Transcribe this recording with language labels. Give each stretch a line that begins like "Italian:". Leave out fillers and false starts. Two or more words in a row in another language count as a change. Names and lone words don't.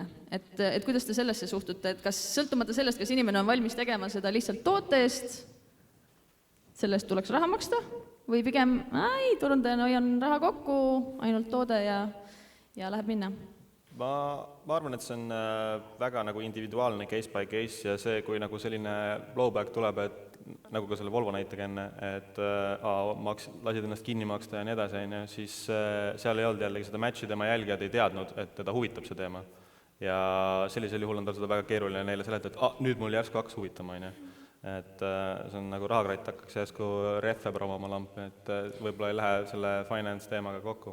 Estonian: Et kuidas te sellesse suhtute, et kas sõltumata sellest, kas inimene on valmis tegema seda lihtsalt toote eest, selle eest tuleks raha maksta või pigem ei, turundajana hoian raha kokku, ainult toode ja läheb minna? Ma arvan, et see on väga nagu individuaalne
English: case by case
Estonian: ja see, kui nagu selline blowback tuleb, et nagu ka selle Volvo näitega enne, et lasid ennast kinni maksta ja nii edasi, siis seal ei olnud jällegi seda matchi, tema jälgijad ei teadnud, et teda huvitab see teema. Ja sellisel juhul on tal seda väga keeruline neile seletada, et nüüd mul järsku hakkas huvitama, et see on nagu rahakratt hakkaks järsku rehve promoma lampi, et võib-olla ei lähe selle finance teemaga kokku.